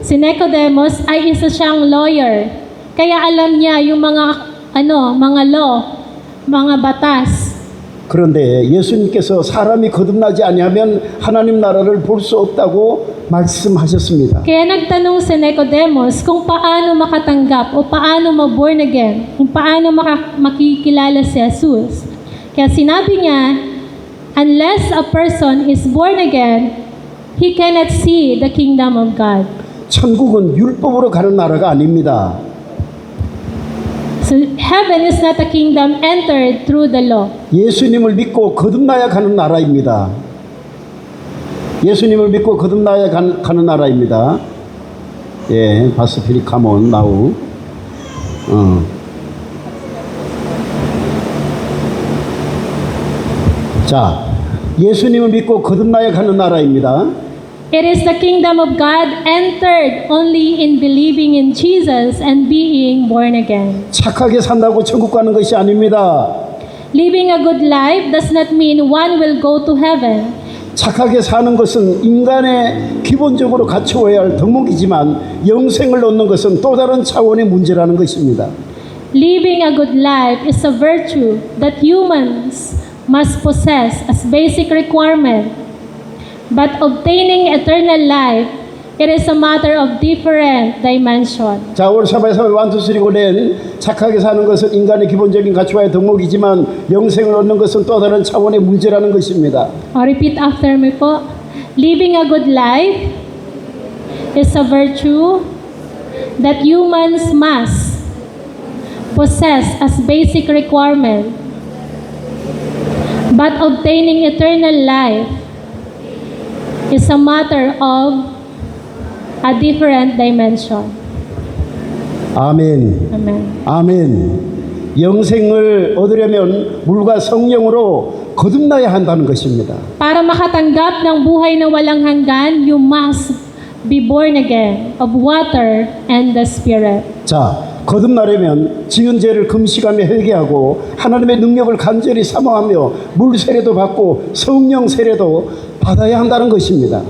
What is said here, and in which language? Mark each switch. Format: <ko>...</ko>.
<tl>Si Nicodemus ay isa siyang lawyer. Kaya alam niya yung mga law, mga batas.</tl> <ko>그런데 예수님께서 사람이 거듭나지 아니하면 하나님 나라를 볼 수 없다고 말씀하셨습니다.</ko> <tl>Kaya nagtanong si Nicodemus kung paano makatanggap o paano ma-born again, kung paano makikilala si Jesus. Kaya sinabi niya,</tl> <en>unless a person is born again, he cannot see the kingdom of God.</en> <ko>천국은 율법으로 가는 나라가 아닙니다.</ko> <en>So heaven is not a kingdom entered through the law.</en> <ko>예수님을 믿고 거듭나야 가는 나라입니다. 예수님을 믿고 거듭나야 가는 나라입니다. 예, 바스피리 카몬 나우. 자, 예수님을 믿고 거듭나야 가는 나라입니다.</ko> <en>It is the kingdom of God entered only in believing in Jesus and being born again.</en> <ko>착하게 산다고 천국 가는 것이 아닙니다.</ko> <en>Living a good life does not mean one will go to heaven.</en> <ko>착하게 사는 것은 인간의 기본적으로 갖추어야 할 덕목이지만 영생을 얻는 것은 또 다른 차원의 문제라는 것입니다.</ko> <en>Living a good life is a virtue that humans must possess as basic requirement. But obtaining eternal life, it is a matter of different dimension.</en> <ko>자, 오늘 사바에서 1, 2, 3, 4는 착하게 사는 것은 인간의 기본적인 가치와의 덕목이지만 영생을 얻는 것은 또 다른 차원의 문제라는 것입니다.</ko> <en>Repeat after me po. Living a good life is a virtue that humans must possess as basic requirement. But obtaining eternal life is a matter of a different dimension.</en> <ko>아멘.</ko> <en>Amen.</en> <ko>아멘. 영생을 얻으려면 물과 성령으로 거듭나야 한다는 것입니다.</ko> <tl>Para makatanggap ng buhay na walang hanggan,</tl> <en>you must be born again of water and the Spirit.</en> <ko>자, 거듭나려면 지은 죄를 금식하며 회개하고 하나님의 능력을 간절히 사모하며 물 세례도 받고 성령 세례도 받아야 한다는 것입니다.</ko>